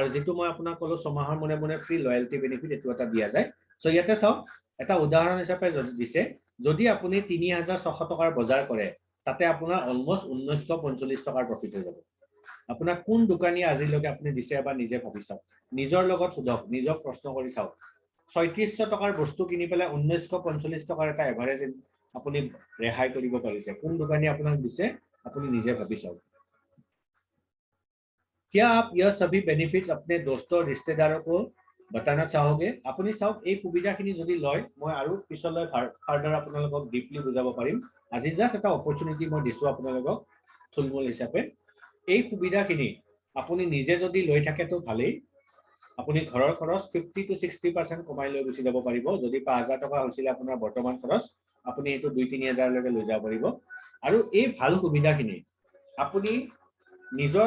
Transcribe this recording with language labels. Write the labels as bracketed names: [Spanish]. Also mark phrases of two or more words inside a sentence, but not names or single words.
[Assamese] যেটো মই আপোনাক কলো ছমাহৰ মনে মনে [English] free loyalty benefit [Assamese] এটো এটা দিয়া যায় সো ইয়াতে চাওক এটা উদাহৰণ হিচাপে দিছে যদি আপুনি 3600 টকাৰ বজাৰ কৰে তাতে আপোনাৰ অলমোস্ট 1945 টকাৰ প্ৰফিট হৈ যাব আপোনাৰ কোন দোকানী আজিলৈকে আপুনি দিছে বা নিজে ভাবি চাওক নিজৰ লগত সুধক নিজক প্ৰশ্ন কৰি চাওক 3600 টকাৰ বস্তু কিনি পেলাই 1945 টকাৰ এটা এভাৰেজ আপুনি ৰেহাই কৰিব পাৰিছে কোন দোকানী আপোনাক দিছে আপুনি নিজে ভাবি চাওক [Hindi] क्या आप यह सभी बेनिफिट्स अपने दोस्तों रिश्तेदारों को बताना चाहोगे [Assamese] আপুনি চাওক এই সুবিধাখিনি যদি লয় মই আৰু পিছলৈ ফাৰ্ডাৰ আপোনালোকক ডিপলি বুজাব পাৰিম আজি জাস্ট এটা অপৰচুনিটি মই দিছো আপোনালোকক থুলমূল হিচাপে এই সুবিধাখিনি আপুনি নিজে যদি লৈ থাকে তো ভালেই আপুনি ঘৰৰ খৰচ 50 to 60% কমাই লৈ গুছি যাব পাৰিব যদি 5000 টকা হৈছিল আপোনাৰ বৰ্তমান খৰচ আপুনি এটো 2-3000 লৈকে লৈ যাব পাৰিব আৰু এই ভাল সুবিধাখিনি আপুনি নিজৰ